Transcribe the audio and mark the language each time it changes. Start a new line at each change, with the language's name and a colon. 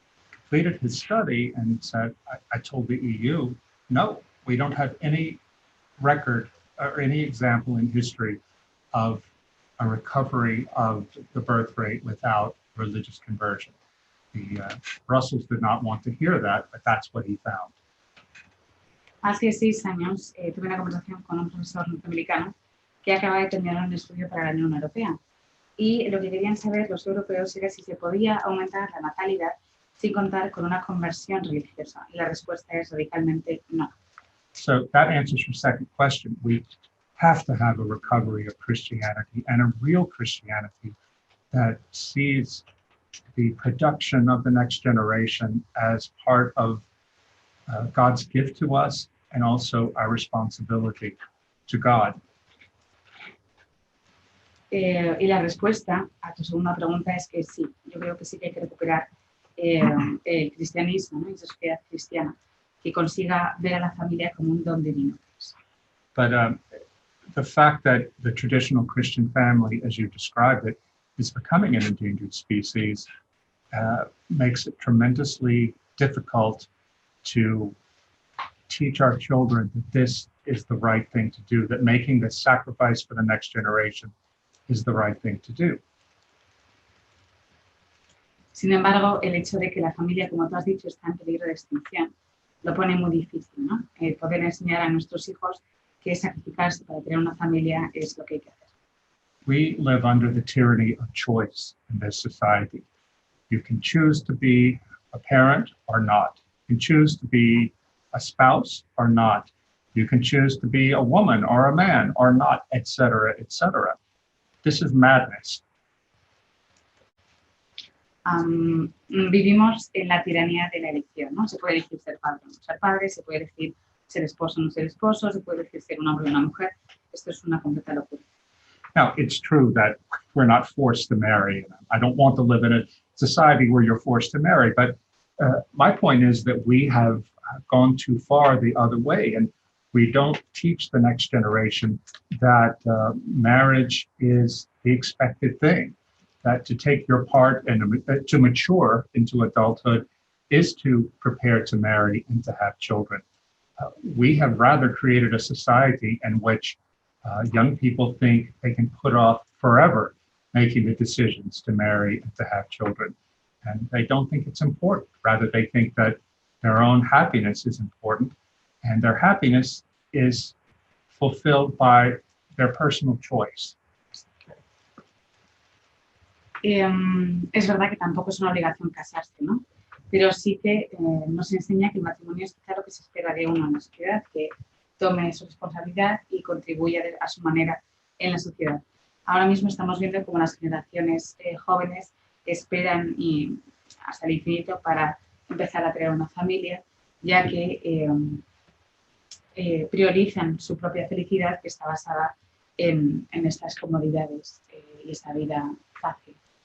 English: Completed his study and said, I told the EU, no, we don't have any record or any example in history of a recovery of the birth rate without religious conversion. Brussels did not want to hear that, but that's what he found.
Spanish: Hace 6 años tuve una conversación con un profesor norteamericano que acaba de terminar un estudio para la Unión Europea. Y lo que querían saber los europeos era si se podía aumentar la natalidad sin contar con una conversión religiosa. Y la respuesta es radicalmente no.
English: So that answers your second question. We have to have a recovery of Christianity and a real Christianity that sees the production of the next generation as part of God's gift to us and also our responsibility to God.
Spanish: Y la respuesta a tu segunda pregunta es que sí. Yo creo que sí que hay que recuperar el cristianismo, ¿no? Esa sociedad cristiana que consiga ver a la familia como un don divino.
English: But the fact that the traditional Christian family, as you described it, is becoming an endangered species makes it tremendously difficult to teach our children that this is the right thing to do, that making the sacrifice for the next generation is the right thing to do.
Spanish: Sin embargo, el hecho de que la familia, como tú has dicho, está en peligro de extinción, lo pone muy difícil, ¿no? Poder enseñar a nuestros hijos que sacrificarse para tener una familia es lo que hay que hacer.
English: We live under the tyranny of choice in this society. You can choose to be a parent or not. You can choose to be a spouse or not. You can choose to be a woman or a man or not, etc., etc. This is madness.
Spanish: Vivimos en la tiranía de la elección, ¿no? Se puede elegir ser padre o no ser padre, se puede elegir ser esposo o no ser esposo, se puede elegir ser un hombre o una mujer. Esto es una completa locura.
English: Now, it's true that we're not forced to marry. I don't want to live in a society where you're forced to marry, but my point is that we have gone too far the other way, and we don't teach the next generation that marriage is the expected thing, that to take your part and to mature into adulthood is to prepare to marry and to have children. We have rather created a society in which young people think they can put off forever making the decisions to marry and to have children. And they don't think it's important. Rather, they think that their own happiness is important, and their happiness is fulfilled by their personal choice.
Spanish: Es verdad que tampoco es una obligación casarse, ¿no? Pero sí que nos enseña que el matrimonio es quizá lo que se espera de uno en la sociedad, que tome su responsabilidad y contribuya a su manera en la sociedad. Ahora mismo estamos viendo cómo las generaciones jóvenes esperan hasta el infinito para empezar a crear una familia, ya que priorizan su propia felicidad, que está basada en estas comodidades y esta vida fácil.